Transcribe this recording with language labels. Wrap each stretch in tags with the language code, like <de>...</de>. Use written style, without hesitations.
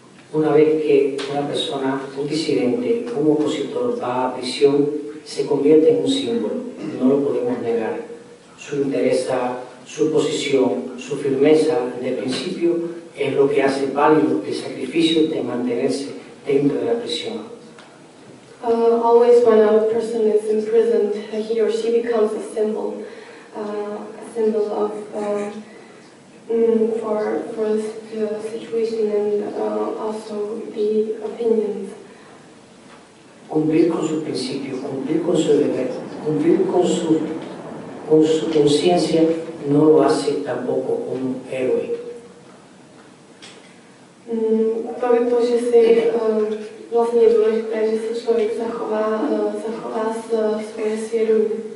<es>Una vez que una persona, un disidente, un opositor va a prisión, se convierte en un símbolo, no lo podemos negar. Su interés, su posición, su firmeza de principio es lo que hace válido el sacrificio de mantenerse dentro de la prisión.</es> <en>Always when a person is imprisoned, he or she becomes a symbol of for the situation and also the opinions.</en> <es>Cumplir con sus principios, cumplir con su deber, cumplir con su conciencia no lo hace tampoco un héroe.</es> <cs>To, že si vlastně je důležité, že si člověk zachová svoje svědomí.</cs>